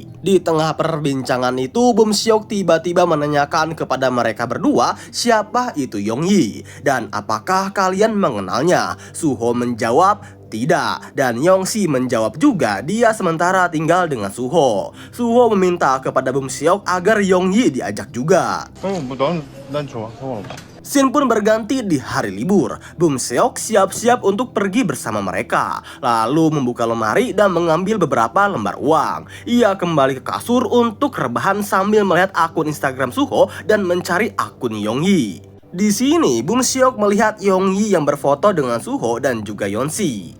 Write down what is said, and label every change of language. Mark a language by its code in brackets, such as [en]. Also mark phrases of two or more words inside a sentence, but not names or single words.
[id] Di tengah perbincangan itu, Bum Seok tiba-tiba menanyakan kepada mereka berdua siapa itu Yongyi dan apakah kalian mengenalnya. Suho menjawab, tidak, dan Yeonsi menjawab juga dia sementara tinggal dengan Suho. Suho meminta kepada Bum Seok agar Yongyi diajak juga. [ko] 난 좋아. 상관없어. [id] Scene pun berganti di hari libur. Bum Seok siap-siap untuk pergi bersama mereka, lalu membuka lemari dan mengambil beberapa lembar uang. Ia kembali ke kasur untuk rebahan sambil melihat akun Instagram Suho dan mencari akun Yongyi. Di sini Bum Seok melihat Yongyi yang berfoto dengan Suho dan juga Yeonsi.